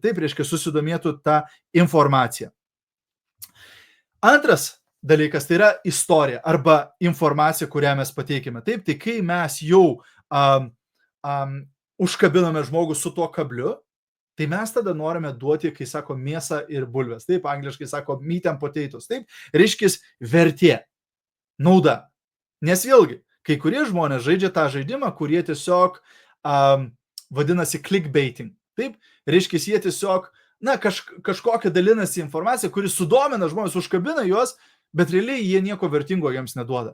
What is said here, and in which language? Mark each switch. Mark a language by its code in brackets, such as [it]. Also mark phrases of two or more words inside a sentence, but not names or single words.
[lt] Taip, reiškia, susidomėtų tą informaciją. Antras dalykas tai yra istorija arba informacija, kurią mes pateikime. Taip, tai kai mes jau užkabiname žmogų su tuo kabliu, tai mes tada norime duoti, kai sako, mėsą ir bulves. Taip, angliškai sako [en] meat and potatoes. [lt] Taip, reiškia, vertė, nauda. Nes vėlgi, kai kurie žmonės žaidžia tą žaidimą, kurie tiesiog vadinasi clickbaiting. Taip, reiškia, jie tiesiog, kažkokią dalinasi informaciją, kuri sudomina žmonės, užkabina juos, bet realiai jie nieko vertingo jiems neduoda.